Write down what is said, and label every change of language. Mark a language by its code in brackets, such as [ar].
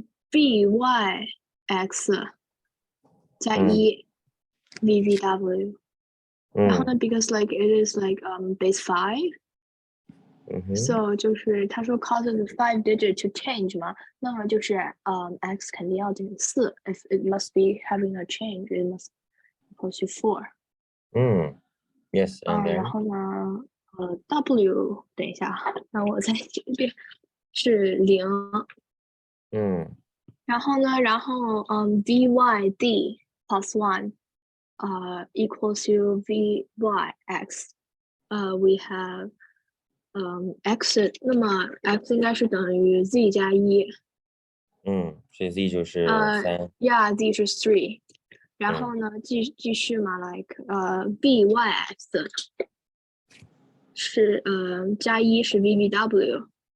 [en] VYX [zh] 加1 [en] VVW， [zh] 然后呢 [en] because like it is like base 5。 So [zh] 就是他说 [en] causes 5 digit to change [zh] 嘛，那么就是x 肯定要减4 [en] ，if it must be having a change, it must equal to 4。 Yes, and then [zh] 然后呢W 等一下，让我再写一遍，是0。然后呢， [en] VYD plus 1 equals to VYX. We have [zh] x，那么 x 应该是等于 z 加1。所以 z 就是3。 [en] Yeah, [zh] z 是3。然后呢，继续嘛， [en] like [zh] byx 是加1是 vvw。